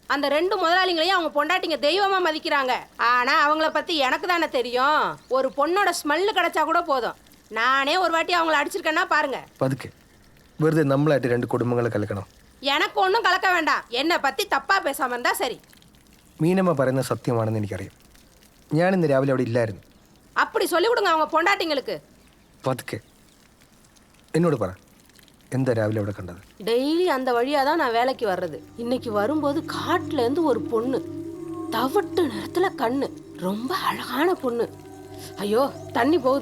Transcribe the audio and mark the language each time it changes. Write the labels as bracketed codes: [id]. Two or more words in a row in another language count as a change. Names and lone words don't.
[ta] அந்த 2 முதலாளிங்களையும் அவங்க பொண்டாட்டிங்க தெய்வமா மதிக்கிறாங்க. ஆனா அவங்கள பத்தி எனக்கு தானே தெரியும். ஒரு பொண்ணோட ஸ்மெல் கிடைச்சா கூட போதும். நானே ஒரு வாட்டி அவங்கள அடிச்சிருக்கேன்னா பாருங்க. [ml] പതുക്കെ വെറുതെ നമ്മളായിട്ട് 2 കുടുംബങ്ങളെ കലക്കണം. [ta] எனக்கு ஒன்றும் கலக்க வேண்டாம். என்னை பத்தி தப்பா பேசாம இருந்தா சரி. [ml] മീനമ്മ പറയുന്നത് സത്യമാണെന്ന് എനിക്കറിയാം. ഞാൻ ഇന്ന് രാവിലെ അവിടെ ഇല്ലായിരുന്നു. [ta] அப்படி சொல்லி கொடுங்க அவங்க பொண்டாட்டிங்களுக்கு. [ml] പതുക്കെ എന്നോട് പറ, എന്താ രാവിലെ അവിടെ കണ്ടത്? [ta] டெய்லி அந்த வழியாக தான் நான் வேலைக்கு வர்றது. இன்னைக்கு வரும்போது காட்டிலேருந்து ஒரு பொண்ணு, தவிட்டு நிறத்துல கண்ணு, ரொம்ப அழகான பொண்ணு. ஐயோ தண்ணி போகுது.